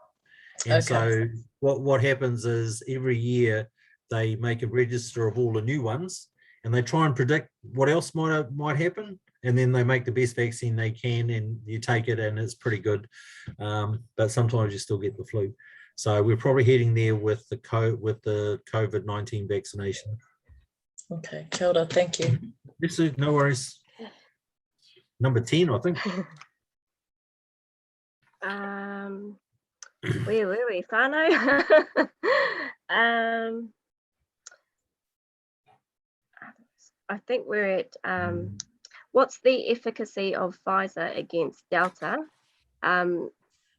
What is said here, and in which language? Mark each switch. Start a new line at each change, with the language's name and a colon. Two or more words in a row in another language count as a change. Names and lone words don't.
English: And so what happens is every year they make a register of all the new ones and they try and predict what else might happen. And then they make the best vaccine they can and you take it and it's pretty good. But sometimes you still get the flu. So we're probably heading there with the COVID-19 vaccination. Okay,
Māori: kia ora,
English: thank you. Yes, no worries. Number 10, I think. Where were we, whanau? I think we're at what's the efficacy of Pfizer against Delta?